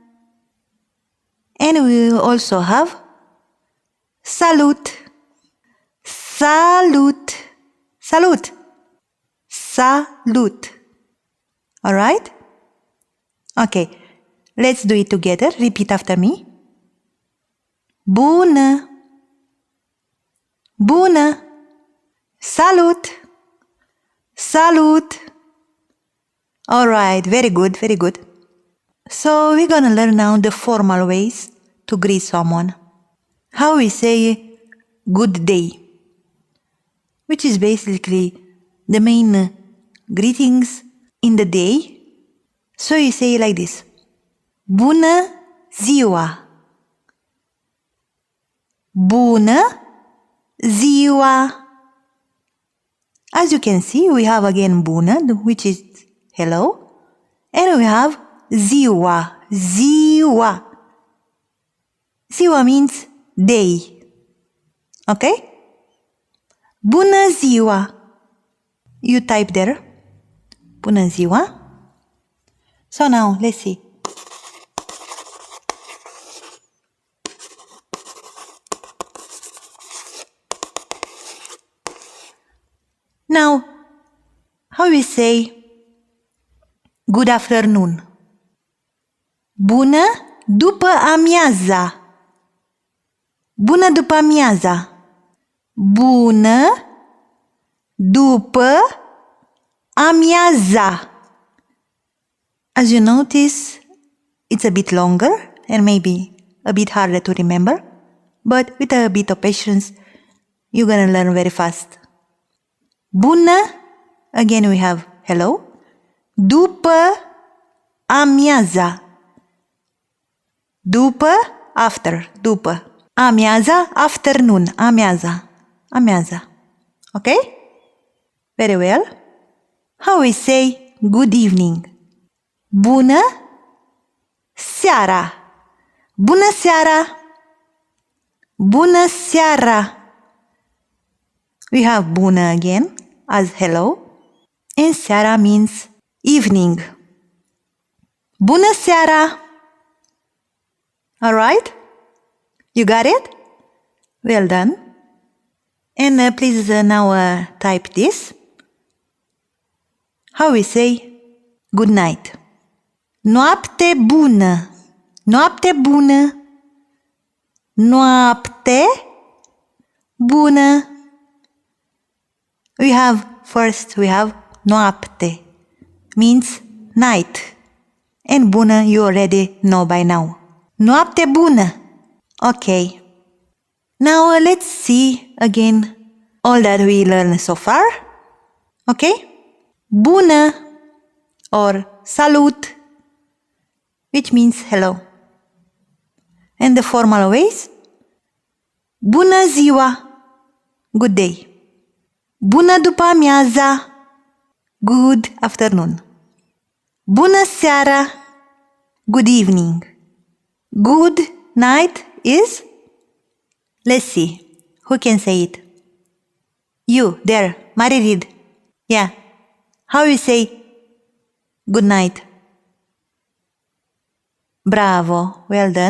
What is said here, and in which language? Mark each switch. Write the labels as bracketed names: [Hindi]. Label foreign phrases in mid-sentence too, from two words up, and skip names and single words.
[English] And we will also have salut. [Romanian] Salut. Salut. Salut. [English] Alright? Okay. Let's do it together. Repeat after me. [Romanian] Bună. Bună. Salut. Salut. [English] Alright. Very good. Very good. So we're gonna learn now the formal ways to greet someone. How we say good day, which is basically the main greetings in the day. So you say like this. [Romanian] Bună ziua. Bună ziua. [English] As you can see, we have again bună, which is hello, and we have ziua. [Romanian] Ziua. Ziua [English] means day. Okay? [Romanian] Bună ziua. [English] You type there. [Romanian] Bună ziua. [English] So now, let's see. Now, how we say good afternoon? [Romanian] Bună după amiaza. Bună după amiaza. Bună după amiaza. [English] As you notice, it's a bit longer and maybe a bit harder to remember, but with a bit of patience, you're gonna learn very fast. Bună, again we have hello, [Romanian] după amiaza. [English] După, after, după. Amiaza, afternoon, amiaza. [Romanian] Amiaza. [English] Okay? Very well. How we say good evening? [Romanian] Bună seara. Bună seara. Bună seara. [English] We have bună again as hello. And seara means evening. [Romanian] Bună seara! [English] Alright? You got it? Well done. And please now type this. How we say good night? [Romanian] Noapte bună! Noapte bună! Noapte bună! [English] We have noapte, means night. And bună you already know by now. [Romanian] Noapte bună! [English] Okay. Now let's see again all that we learned so far. Okay? Bună or salut, which means hello. And the formal ways. [Romanian] Bună ziua! [English] Good day. [Romanian] Bună după amiaza! [English] Good afternoon. [Romanian] Bună seara! [English] Good evening. Good night is? Let's see. Who can say it? You, there. Mari read. Yeah. How you say good night? Bravo. Well done.